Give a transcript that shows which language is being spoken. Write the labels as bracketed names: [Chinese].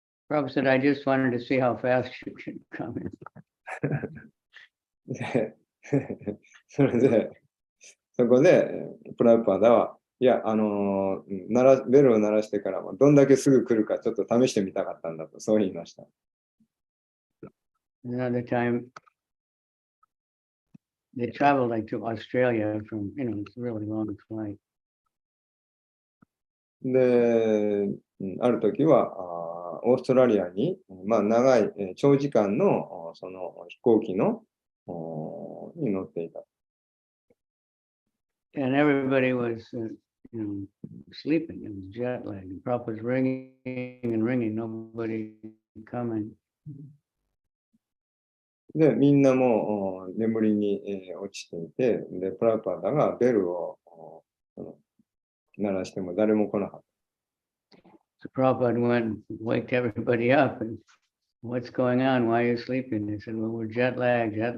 [English] Prabhupada said, I just wanted to see how fast you can come in. [Japanese] で、それで、そこで、プラパーダは、いや、ベルを鳴らしてからどんだけすぐ来るかちょっと試してみたかったんだと、そう言いました。 [English] Another time, they traveled like to Australia from, it's a really long flight. [Japanese] で、ある時はオーストラリアに、長い、長時間のその飛行機のに乗っていた。 [English] And everybody was, sleeping. It was jet lag. The prop was ringing and ringing. Nobody coming. [Japanese] で、みんなも眠りに、落ちていて、で、プラパダがベルを鳴らしても誰も来なかった。 [English] So Prabhupada went and waked everybody up and what's going on? Why are you sleeping? They said, well, we're jet lag.